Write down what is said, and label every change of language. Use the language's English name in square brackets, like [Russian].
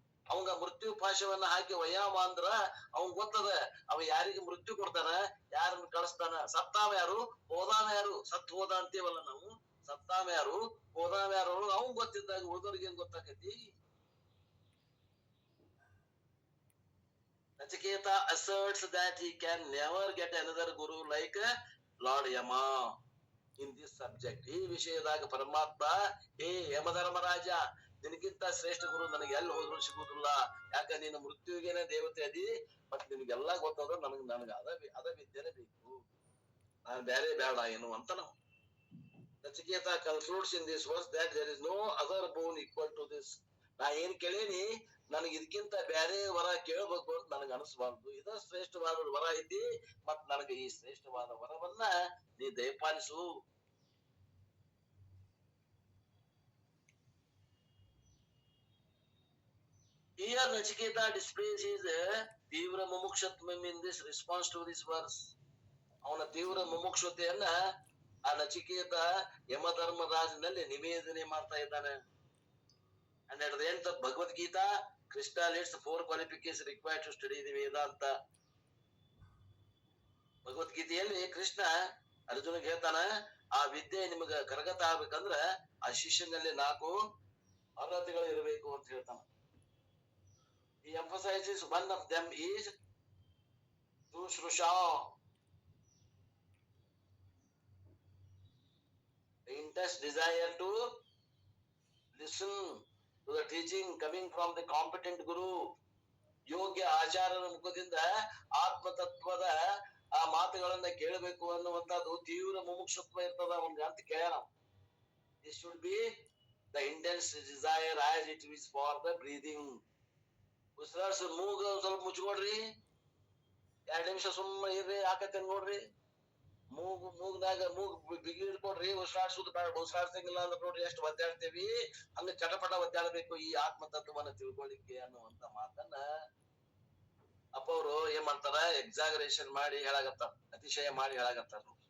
[Kannada] ಅವಂಗ ಮೃತ್ಯು ಪಾಶವನ್ನ ಹಾಕಿ ವಯಾಮ ಅಂದ್ರ ಅವಂಗ ಗೊತ್ತದ ಅವ ಯಾರಿಗೆ ಮೃತ್ಯು ಕೊಡ್ತಾನ, ಯಾರನ್ನ ಕಳಿಸ್ತಾನ. ಸತ್ತಾವ ಯಾರು, ಹೋದಾವ ಯಾರು? ಸತ್ ಹೋದ ಅಂತೀವಲ್ಲ ನಾವು. ಸತ್ತಾವ ಯಾರು, ಹೋದಾವ ಯಾರು ಅವಂಗ ಗೊತ್ತಿದ್ದಾಗ ಉಳಿದವ್ರಿಗೆ ಏನ್ ಗೊತ್ತಾಕೈತಿ? [English] Nachiketa asserts that he can never get another guru like Lord Yama in this subject. [Kannada] ಈ ವಿಷಯದಾಗ ಪರಮಾತ್ಮ, ಹೇ ಯಮಧರ್ಮರಾಜ, ನಿನಗಿಂತ ಶ್ರೇಷ್ಠ ಗುರು ನನಗೆ ಎಲ್ಲಿ ಹೋದ್ರು ಸಿಗುದಿಲ್ಲ. ಯಾಕ ನೀನು ಮೃತ್ಯುವಿಗೇನೆ ದೇವತೆ ಅದಿ, ಮತ್ ನಿನ್ಗೆಲ್ಲಾ ಗೊತ್ತದ. ನನಗ ಅದ ವಿದ್ಯೆನೆ ಬೇಕು, ನಾನು ಬೇರೆ ಬೇಡ ಏನು ಅಂತ ನಾವು. [English] Nachiketa concludes in this verse that there is no other boon equal to this. [Kannada] ನಾ ಏನ್ ಕೇಳೇನಿ, ನನಗೆ ಇದಕ್ಕಿಂತ ಬೇರೆ ವರ ಕೇಳಬೇಕು ಅಂತ ನನಗ ಅನಿಸ್ಬಾರ್ದು. ಇದ ಶ್ರೇಷ್ಠವಾದ ವರ ಐತಿ, ಮತ್ ನನಗೆ ಈ ಶ್ರೇಷ್ಠವಾದ ವರವನ್ನ ನೀ ದಯಪಾಲಿಸು. [English] Here Nachiketa displays his ತೀವ್ರ ಮುಮುಕ್ಷತ್ವಂ in this response to this verse. [Kannada] ಅವನ ತೀವ್ರ ಮುಮುಕ್ಷತೆಯನ್ನ ಆ ನಚಿಕೇತ ಯಮಧರ್ಮರಾಜನಲ್ಲಿ ನಿವೇದನೆ ಮಾಡ್ತಾ ಇದ್ದಾನೆ. [English] And at the end of Bhagavad Gita, Krishna lists 4 qualifications required to study the Vedanta. [Kannada] ಭಗವದ್ಗೀತೆಯಲ್ಲಿ ಕೃಷ್ಣ ಅರ್ಜುನಿಗೆ ಹೇಳ್ತಾನ, ಆ ವಿದ್ಯೆ ನಿಮಗ ಕರಗತ ಆಗ್ಬೇಕಂದ್ರ ಆ ಶಿಷ್ಯನಲ್ಲಿ 4 ಅರ್ಹತೆಗಳು ಇರಬೇಕು ಅಂತ ಹೇಳ್ತಾನ. [English] He emphasizes one of them is Shushrusha, the intense desire to listen to the teaching coming from the competent guru. [Kannada] ಯೋಗ್ಯ ಆಚಾರ್ಯರ ಮುಖದಿಂದ ಆತ್ಮತತ್ವದ ಆ ಮಾತುಗಳನ್ನ ಕೇಳಬೇಕು ಅನ್ನುವಂಥದ್ದು ತೀವ್ರ ಮುಮುಕ್ಷತ್ವ ಇರ್ತದ ಅವನ್ಗೆ ಅಂತ ಕೇಳ್ಯಾರ. [English] This should be the intense desire as it is for the breathing. [Kannada] ಉಸಿರಾಡ್ಸ ಮೂಗ ಸ್ವಲ್ಪ ಮುಚ್ಕೊಡ್ರಿ, 2 ನಿಮಿಷ ಸುಮ್ಮ ಇರ್ರಿ, ಆಕತ್ತೇನ್ ನೋಡ್ರಿ. ಮೂಗ್ನಾಗ ಬಿಗಿ ಹಿಡ್ಕೊಡ್ರಿ, ಉಸಿರಾಡ್ಸುದು ಬೇಡ. ಉಸಿರಾಡ್ಸಂಗಿಲ್ಲ ಅಂದ್ರೆ ನೋಡ್ರಿ ಎಷ್ಟು ಒದ್ದಾಡ್ತೇವಿ, ಹಂಗ ಚಟಪಟ ಒದ್ದಾಡಬೇಕು ಈ ಆತ್ಮತತ್ವವನ್ನ ತಿಳ್ಕೊಳ್ಳಿಕ್ಕೆ ಅನ್ನುವಂತ ಮಾತನ್ನ ಅಪ್ಪ ಅವರು ಏನ್ ಮಾಡ್ತಾರ, ಎಕ್ಸಾಗರೇಷನ್ ಮಾಡಿ ಹೇಳಾಗತ್ತಾರ, ಅತಿಶಯ ಮಾಡಿ ಹೇಳಾಗತ್ತಾರ.